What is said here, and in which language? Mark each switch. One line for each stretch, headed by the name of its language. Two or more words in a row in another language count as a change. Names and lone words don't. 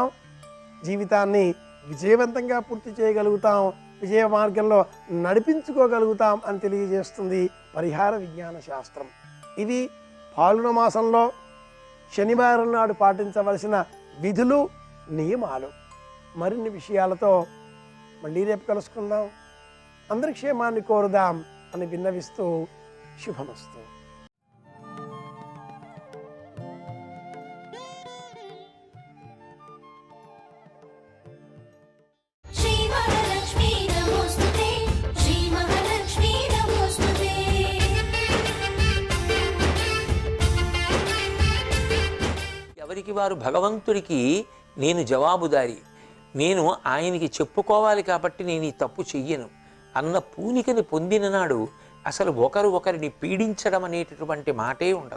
Telugu: జీవితాన్ని విజయవంతంగా పూర్తి చేయగలుగుతాం, విజయ మార్గంలో నడిపించుకోగలుగుతాం అని తెలియజేస్తుంది పరిహార విజ్ఞాన శాస్త్రం. ఇది ఫాల్గుణ మాసంలో శనివారం నాడు పాటించవలసిన విధులు, నియమాలు. మరిన్ని విషయాలతో మళ్ళీ రేపు కలుసుకుందాం. అందరి క్షేమాన్ని కోరుదాం అని విన్నవిస్తూ శుభమస్తు.
Sanskrit: श्री महालक्ष्मी नमोस्तुते, श्री महालक्ष्मी नमोस्तुते।
Telugu: ఎవరికి వారు భగవంతుడికి నేను జవాబుదారి, నేను ఆయనకి చెప్పుకోవాలి కాబట్టి నేను ఈ తప్పు చెయ్యను అన్న పూనికని పొందిన నాడు అసలు ఒకరు ఒకరిని పీడించడం అనేటటువంటి మాటే ఉండదు.